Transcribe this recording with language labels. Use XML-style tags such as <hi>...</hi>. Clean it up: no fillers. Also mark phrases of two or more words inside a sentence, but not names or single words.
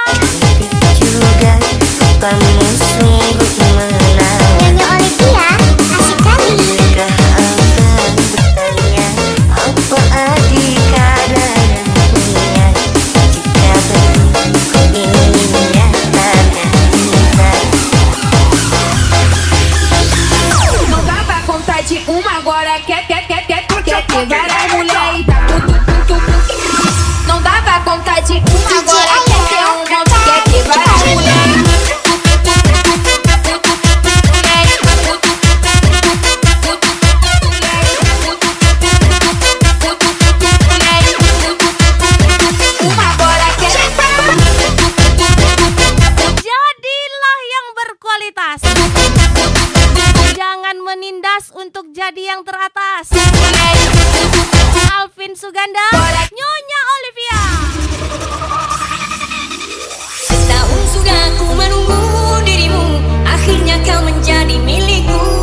<id>juga kamu sungguh menang. Nyonya Olivia, asik kali. Jika akan bertanya apa adikara dunia, jika betul kau ingin nyatakan cinta.</id> <pt>Não dava conta de uma, agora quer ter várias mulheres. Tá não dava conta de uma, agora quer ter um monte, quer ter várias mulheres. Uma agora quer.</pt> <id>Jadilah yang berkualitas. Jangan menindas untuk jadi yang teratas. Alvin Suganda, Nyonya Olivia. Setahun sudah ku menunggu dirimu, akhirnya kau menjadi milikku.</id>